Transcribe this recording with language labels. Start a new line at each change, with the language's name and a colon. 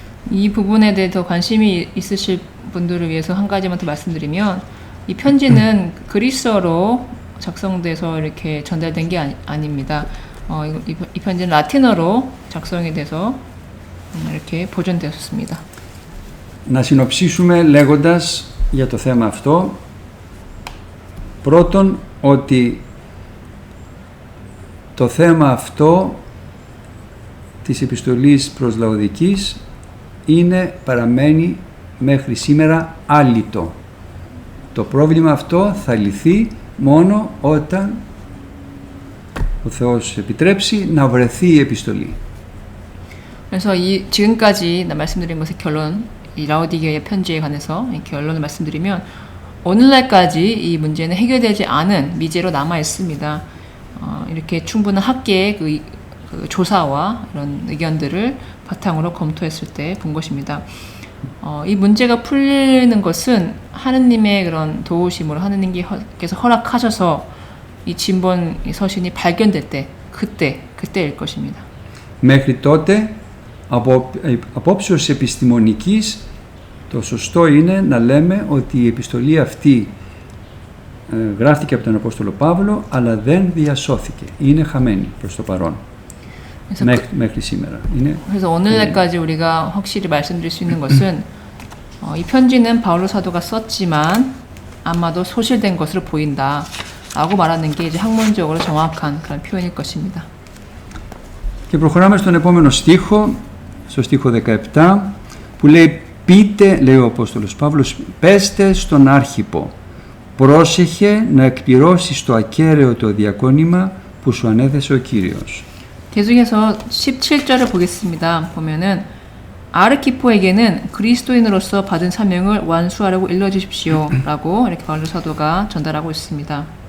Korean: 이 부분에 대해 더 관심이 있으실 분들을 위해서 한 가지만 더 말씀드리면 이 편지는 그리스어로 작성돼서 이렇게 전달된 게 아닙니다. 이 편지는 라틴어로 작성이 돼서 이렇게 보존되었습니다.
Greek: Να συνοψίσουμε λέγοντας για το θέμα αυτό, πρώτον ότι το θέμα αυτό της επιστολής προς Λαοδικείς παραμένει μέχρι σήμερα άλυτο. Το πρόβλημα αυτό θα λυθεί μόνο όταν ο Θεός επιτρέψει να βρεθεί η επιστολή.
Korean: 그래서 지금까지 말씀드린 것의 결론, 이 라우디게이아 편지에 관해서 결론을 말씀드리면 오늘날까지 이 문제는 해결되지 않은 미제로 남아 있습니다. 이렇게 충분한 학계의 그 조사와 이런 의견들을 바탕으로 검토했을 때 본 것입니다. 이 문제가 풀리는 것은 하느님의 그런 도우심으로 하느님께서 허락하셔서 이 진본 서신이 발견될 때 그때일 것입니다.
Greek: Μέχρι τότε, από απόψεως επιστημονικής, το σωστό είναι να λέμε ότι η επιστολή αυτή γράφτηκε από τον Απόστολο Παύλο, αλλά δεν διασώθηκε. Είναι χαμένη προς το παρόν. μέχρι σήμερα.
Korean: 그래서 오늘날까지 우리가 확실히 말씀드릴 수 있는 것은 이 편지는 바울로 사도가 썼지만 아마도 소실된 것으로 보인다 라고 말하는 게 이제 학문적으로 정확한 그런 표현일 것입니다.
Greek: Και προχωράμε στον επόμενο στίχο, στο στίχο 17, που λέει «Πείτε», λέει ο Απόστολος Παύλος, «πέστε στον Άρχιπο, πρόσεχε να εκπληρώσεις το ακέραιο το διακόνημα που σου ανέθεσε ο Κύριος».
Korean: 계속해서 17절을 보겠습니다. 보면은 아르키포에게는 그리스도인으로서 받은 사명을 완수하려고 일러주십시오 라고 이렇게 바울로 사도가 전달하고 있습니다.